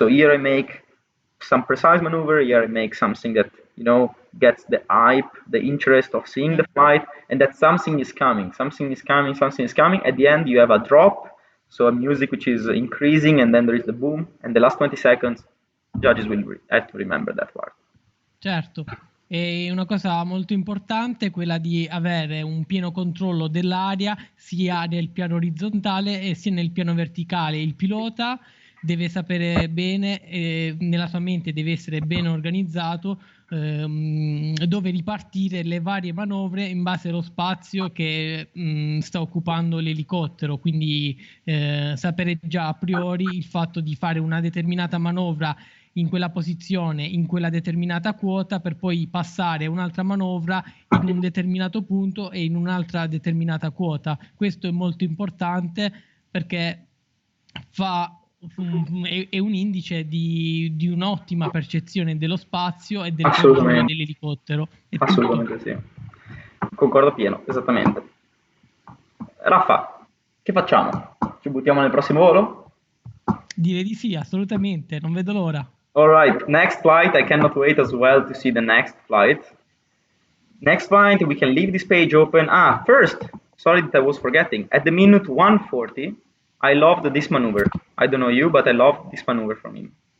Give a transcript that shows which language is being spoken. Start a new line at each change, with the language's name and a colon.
English: So here I make some precise maneuver. Here I make something that gets the hype, the interest of seeing the flight, and that something is coming. At the end, you have a drop, so a music which is increasing, and then there is the boom, and the last 20 seconds, judges will have to remember that part.
Italian: Certo. E una cosa molto importante è quella di avere un pieno controllo dell'aria sia nel piano orizzontale e sia nel piano verticale. Il pilota deve sapere bene, nella sua mente deve essere ben organizzato dove ripartire le varie manovre in base allo spazio che sta occupando l'elicottero, quindi sapere già a priori il fatto di fare una determinata manovra in quella posizione, in quella determinata quota, per poi passare un'altra manovra in un determinato punto e in un'altra determinata quota. Questo è molto importante perché è un indice di un'ottima percezione dello spazio e del controllo dell'elicottero. Assolutamente sì. Concordo pieno, esattamente. Raffa, che facciamo? Ci buttiamo nel prossimo volo? Direi di sì, assolutamente, non vedo l'ora.
English: All right, next flight. I cannot wait as well to see the next flight. Next flight, we can leave this page open. First, sorry that I was forgetting. At the minute 140, I loved this maneuver. I don't know you, but I loved this maneuver from him.